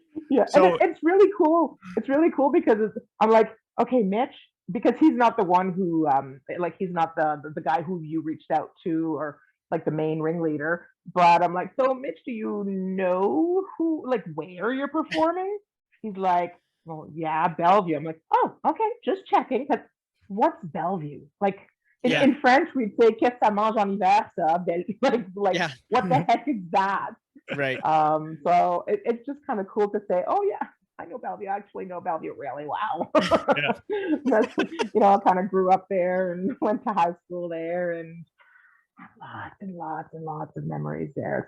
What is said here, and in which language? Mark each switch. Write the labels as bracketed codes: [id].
[en] Yeah, so, and it's really cool. It's really cool because I'm like, okay, Mitch, because he's not the one who, like, he's not the guy who you reached out to, or like the main ringleader. But I'm like, so Mitch, do you know who, like, where you're performing? He's like, well, yeah, Bellevue. I'm like, oh, okay, just checking. Because what's Bellevue? Like, in French, we'd say, [fr] qu'est-ce que ça mange en hiver, ça? [en] Like, what the heck is that? Right. So it's just kind of cool to say, oh yeah, I know Bellevue. I actually know Bellevue really well. That's, I kind of grew up there and went to high school there, and lots and lots and lots of memories there.